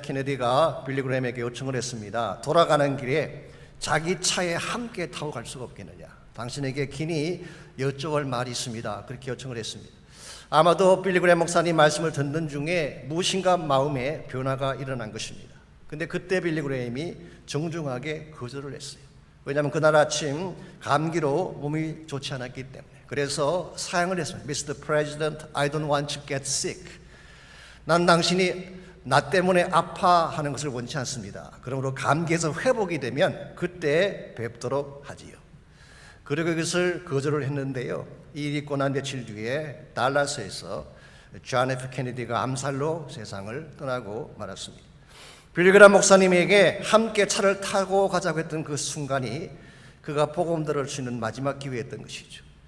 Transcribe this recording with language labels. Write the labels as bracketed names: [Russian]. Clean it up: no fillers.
[Korean] 케네디가 빌리 그레이엄에게 요청을 했습니다. 돌아가는 길에 자기 차에 함께 타고 갈 수가 없겠느냐, 당신에게 긴히 여쭤볼 말이 있습니다. 그렇게 요청을 했습니다. 아마도 빌리 그레이엄 목사님 말씀을 듣는 중에 무엇인가 마음에 변화가 일어난 것입니다. 근데 그때 빌리 그레이엄이 정중하게 거절을 했어요. 왜냐하면 그날 아침 감기로 몸이 좋지 않았기 때문에. 그래서 사양을 했습니다. [English] Mr. President, I don't want to get sick. [Korean] 난 당신이 나 때문에 아파하는 것을 원치 않습니다. 그러므로 감기에서 회복이 되면 그때 뵙도록 하지요. 그리고 이것을 거절을 했는데요. 이 일이 있고 난 며칠 뒤에 달라스에서 존 F. 케네디가 암살로 세상을 떠나고 말았습니다. 빌리 그레이엄 목사님에게 함께 차를 타고 가자고 했던 그 순간이 그가 복음 들을 수 있는 마지막 기회였던 것이죠.